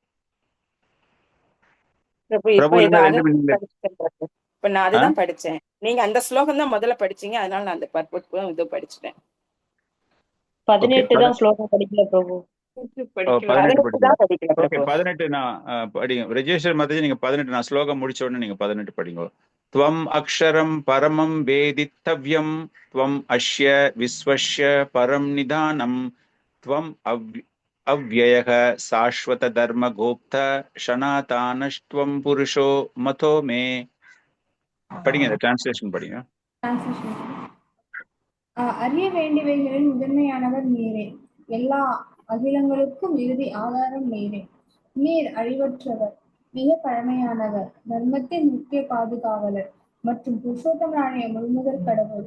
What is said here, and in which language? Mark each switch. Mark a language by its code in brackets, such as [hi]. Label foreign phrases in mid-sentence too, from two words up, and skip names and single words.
[ta] இப்ப நான் அதுதான் படிச்சேன். நீங்க அந்த ஸ்லோகம் தான் முதல்ல படிச்சீங்க, அதனால நான் அந்த பர்போர்ட் இது படிச்சுட்டேன். 18 தான் ஸ்லோகம் படிக்கல பிரபு. 18 நான் படிங்க. விஜேஸ்வரி மாதாஜி நீங்க 18 நான் ஸ்லோகம் முடிச்ச உடனே நீங்க 18 படிங்க. [sa] त्वम् अक्षरं परमं वेदितव्यं त्वम् अस्य विश्वस्य परं निधानं त्वम् अव्ययः शाश्वत धर्म गोप्त सनातनस्त्वं पुरुषो मतो मे. [ta] படிங்க, இந்த டிரான்ஸ்லேஷன் படிங்க. அறிய வேண்டியவைகளில் முதன்மையானவர் நீரே. எல்லா அகிலங்களுக்கும் இறுதி ஆதாரம் நீரே. நீர் அழிவற்றவர், மிக பழமையானவர், தர்மத்தின் முக்கிய பாதுகாவலர் மற்றும் புருஷோத்தமரான முழுமுதற் கடவுள்.